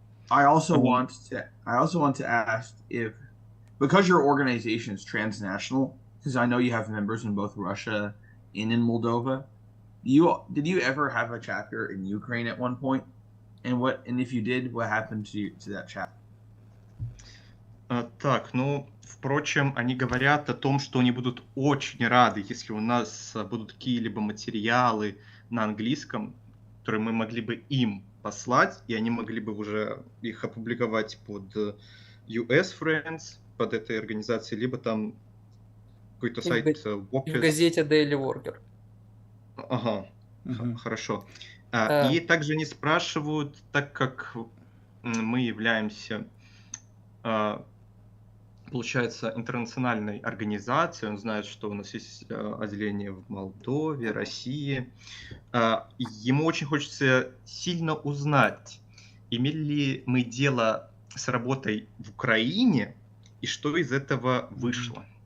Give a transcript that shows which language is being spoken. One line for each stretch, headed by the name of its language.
English: I also want to ask if, because your organization is transnational, because I know you have members in both Russia and in Moldova, did you ever have a chapter in Ukraine at one point? And if you did, what happened to that chapter?
Russian: Так, ну, впрочем, они говорят о том, что они будут очень рады, если у нас будут какие-либо материалы на английском, которые мы могли бы им послать, и они могли бы уже их опубликовать под US Friends, под этой организацией, либо там какой-то сайт в газете Daily Worker. Ага, хорошо. И также они спрашивают, так как мы являемся, получается, интернациональной организацией, он знает, что у нас есть отделение в Молдове, России, ему очень хочется сильно узнать, имели ли мы дело с работой в Украине и что из этого вышло.